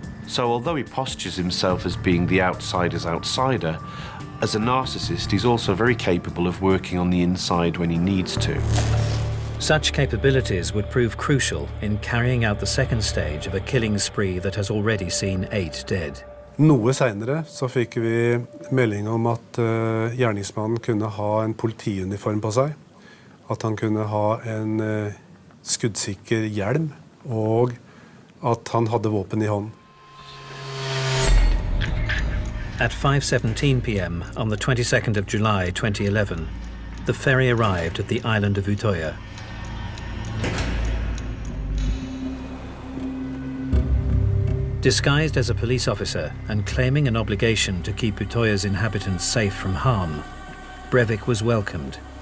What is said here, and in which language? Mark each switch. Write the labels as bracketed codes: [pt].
[en] So although he postures himself as being the outsider's outsider, as a narcissist he's also very capable of working on the inside when he needs to. Such capabilities would prove crucial in carrying out the second stage of a killing spree that has already seen 8 dead. [no] Noe senere så fikk vi melding om at gjerningsmannen kunne ha en politiuniform på seg, at han kunne ha en skuddsikker hjelm, og at han hadde våpen i hånd. [en] At 5:17 p.m. on the 22nd of July 2011, the ferry arrived at the island of Utøya. Disguised as a police officer and claiming an obligation to keep Utøya's inhabitants safe from harm, Breivik was welcomed.